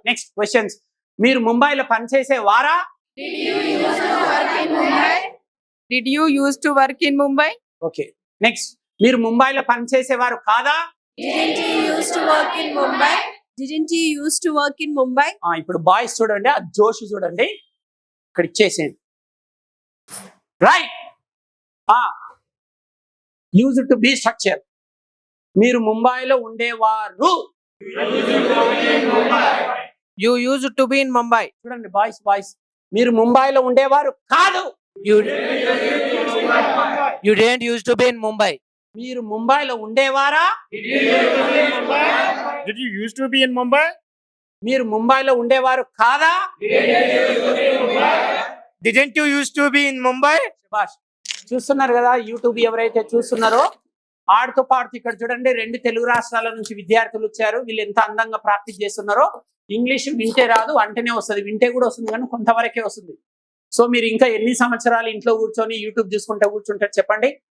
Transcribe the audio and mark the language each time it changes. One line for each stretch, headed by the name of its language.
English: Next questions.
Telugu: మీరు ముంబైలో పనిచేసే వారా.
English: Did you used to work in Mumbai?
Telugu: Okay. Next, మీరు ముంబైలో పనిచేసేవారు కాదా.
English: Didn't you used to work in Mumbai? Didn't you used to work in Mumbai?
Telugu: ఇప్పుడు బాయ్స్ చూడండి, ఆ జోష్ చూడండి, ఇక్కడ ఇచ్చేసేయండి.
English: Right. Use to be structure.
Telugu: మీరు ముంబైలో ఉండేవారు.
English: You used to be in Mumbai.
Telugu: చూడండి బాయ్స్, మీరు ముంబైలో ఉండేవారు కాదు.
English: You didn't used to be in Mumbai.
Telugu: మీరు ముంబైలో ఉండేవారా.
English: Did you used to be in Mumbai?
Telugu: మీరు ముంబైలో ఉండేవారు కాదా.
English: Didn't you used to be in Mumbai?
Telugu: శభాష్. చూస్తున్నారు కదా యూట్యూబ్ ఎవరైతే చూస్తున్నారో, ఆడుతూ పాడుతూ ఇక్కడ చూడండి 2 తెలుగు రాష్ట్రాల నుంచి విద్యార్థులు వచ్చారు. వీళ్ళు ఎంత అందంగా ప్రాక్టీస్ చేస్తున్నారో. ఇంగ్లీష్ వింటే రాదు, అంటేనే వస్తుంది. వింటే కూడా వస్తుంది కానీ కొంతవరకే వస్తుంది. సో మీరు ఇంకా ఎన్ని సంవత్సరాలు ఇంట్లో కూర్చొని యూట్యూబ్ చూసుకుంటే కూర్చుంటారు చెప్పండి.